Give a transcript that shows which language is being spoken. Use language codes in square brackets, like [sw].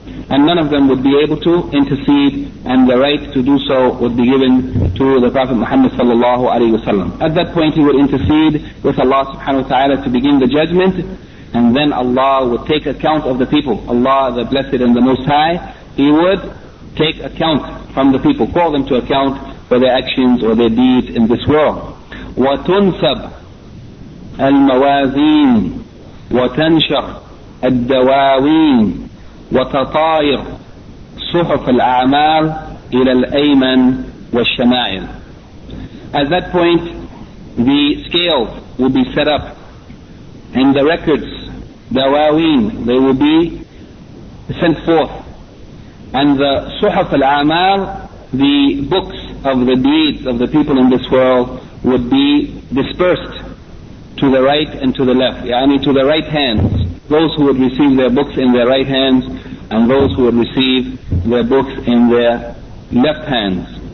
[en] And none of them would be able to intercede, and the right to do so would be given to the Prophet Muhammad sallallahu alayhi wa sallam. At that point he would intercede with Allah subhanahu wa ta'ala to begin the judgment, and then Allah would take account of the people. Allah the Blessed and the Most High, He would take account from the people, call them to account for their actions or their deeds in this world. [ar] وَتُنْسَبْ الْمَوَازِينَ وَتَنْشَرْ الدَّوَاوِينَ وتطاير صحف الأعمال إلى الأيمن والشمائل. [en] At that point, the scales will be set up, and the records, دواوين, they will be sent forth, and the [ar] صحف الأعمال, [en] the books, of the deeds of the people in this world would be dispersed to the right and to the left, yani to the right hands, those who would receive their books in their right hands and those who would receive their books in their left hands.